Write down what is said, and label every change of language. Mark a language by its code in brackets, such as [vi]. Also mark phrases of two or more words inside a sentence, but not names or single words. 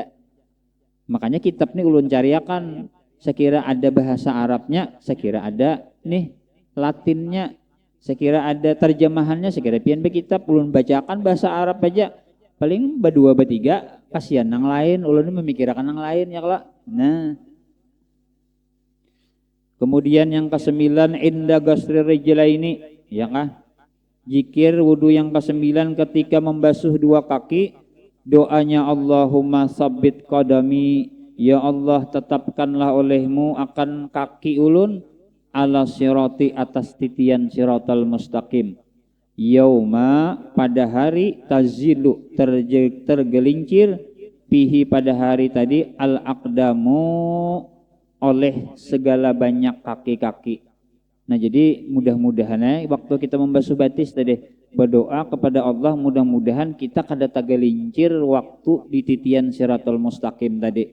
[bjn] Makanya kitab ini ulun cariakan, sekira ada bahasa Arabnya, sekira ada nih Latinnya, sekira ada terjemahannya, sekira pian be kitab ulun bacakan bahasa Arab aja. Paling berdua bertiga, kasihan nang lain, ulun memikirkan nang lain ya kala. Nah. Kemudian yang ke-9 [ar] عند غسل الرجلين, [bjn] ya kah? Zikir wudu yang ke-9 ketika membasuh dua kaki, doanya [ar] اللهم ثبت قدمي, يا الله [bjn] tetapkanlah olehmu akan kaki ulun [ar] على صراط [bjn] atas titian [ar] الصراط المستقيم. [bjn] Yauma pada hari tazilu tergelincir, pihi pada hari tadi [ar] الأقدام [bjn] oleh segala banyak kaki-kaki. Nah jadi mudah-mudahan waktu kita membasuh batis tadi berdoa kepada Allah, mudah-mudahan kita kada tagalincir waktu di titian [ar] الصراط المستقيم [bjn] tadi.